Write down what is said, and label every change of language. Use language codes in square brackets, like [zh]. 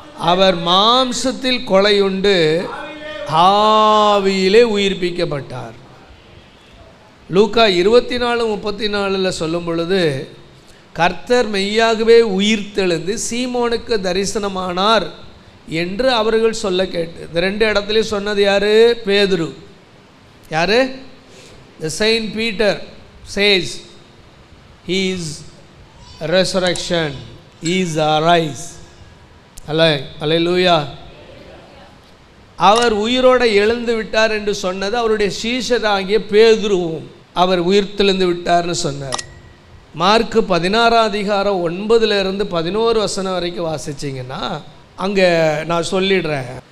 [ta] அவர் மாம்சத்தில் கொலையுண்டு ஆவியிலே உயிர்ப்பிக்கப்பட்டார். லூக்கா 24:34 சொல்லும் பொழுது, கர்த்தர் மெய்யாகவே உயிர்த்தெழுந்து சீமோனுக்கு தரிசனமானார் என்று அவர்கள் சொல்ல கேட்டு. இந்த 2 இடத்துலையும் சொன்னது யாரு? பேதுரு. யாரு? [en] The Saint Peter says he is resurrection, he is arise. [ta] அல்லேலூயா. அவர் உயிரோடு எழுந்து விட்டார் என்று சொன்னது அவருடைய சீஷராகிய பேதுருவும் அவர் உயிர்த்தெழுந்து விட்டார்னு சொன்னார். மார்க்கு 16:9-11 வரைக்கும் வாசிச்சிங்கன்னா அங்கே நான் சொல்லிடுறேன்.